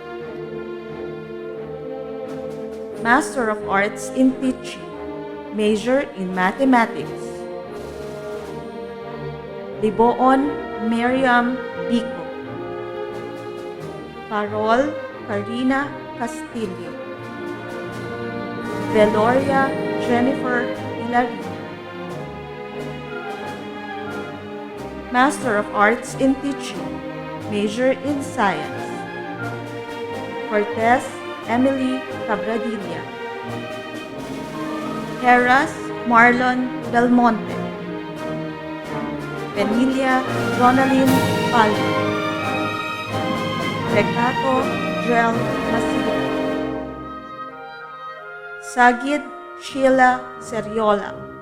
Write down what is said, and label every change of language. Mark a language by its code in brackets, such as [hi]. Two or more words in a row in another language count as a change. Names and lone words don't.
[en] Master of Arts in Teaching, major in Mathematics. Liboon Miriam Bico, Parol Karina Castillo, Veloria Jennifer Hilary. Master of Arts in Teaching, major in Science. Cortez Emily Cabradilla, Heras Marlon Belmonte, Penilia Jonaline Palma, Recato Jel Masita, Sagid Sheila Seriola.